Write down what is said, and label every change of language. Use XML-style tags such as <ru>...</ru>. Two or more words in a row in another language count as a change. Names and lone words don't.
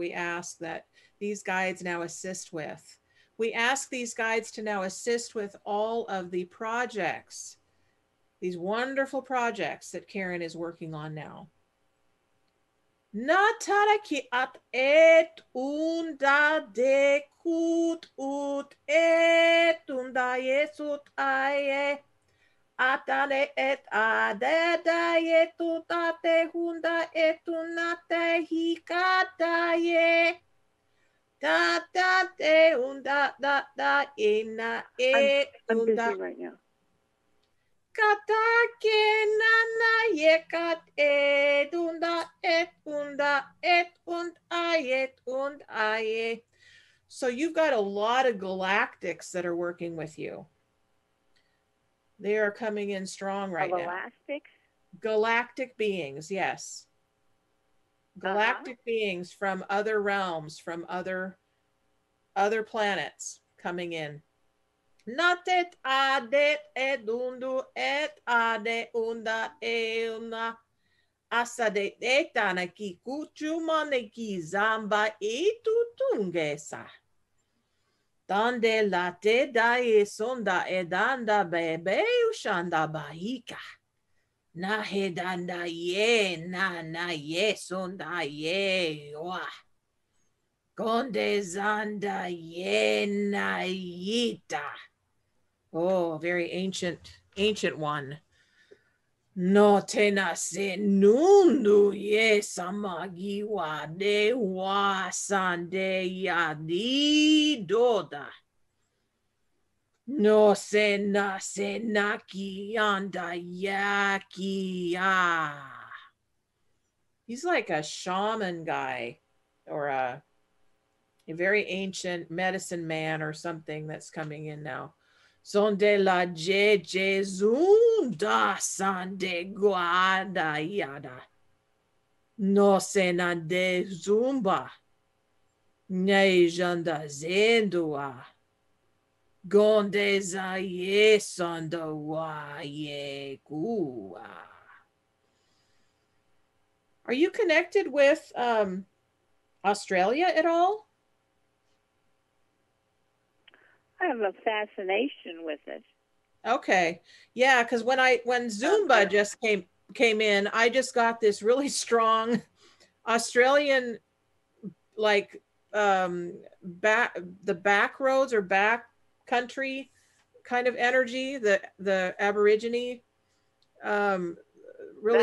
<en>We ask that these guides now assist with. We ask these guides to now assist with all of the projects, these wonderful projects that Karen is working on now. Nataraki at et unda de kut ut et unda yesut aye atane et ade da yetutate hunda etunate hikataye da da de unda da da ina et I'm unda. busy right now. Katake nana yekat et unda et unda et und aye. So you've got a lot of galactics that are working with you. They are coming in strong right now. Elastics? Galactic beings, yes. Galactic beings from other realms, from other planets coming in. Natet adet edundu et ade unda euna asade etana ki kuchumane ki zamba etutungesa. Dande late dae sonda edanda bebe ushanda bahika. Na hedanda ye na ye sonda ye wa. Gonde zanda ye na yita. Oh, very ancient one. No tena se nundu ye samagiwa de wa sande ya di doda. No se naki anda yaki ya. He's like a shaman guy or a very ancient medicine man or something that's coming in now. Sonde la je zunda sande guada yada. No se na de zumba. Ne janda zendua. Gonde za ye sonda wa ye gua. Are you connected with Australia at all? I have a fascination with it. Okay. Yeah, because when Zumba just came in, I just got this really strong Australian, like the back roads or back country kind of energy, the Aborigine really</en>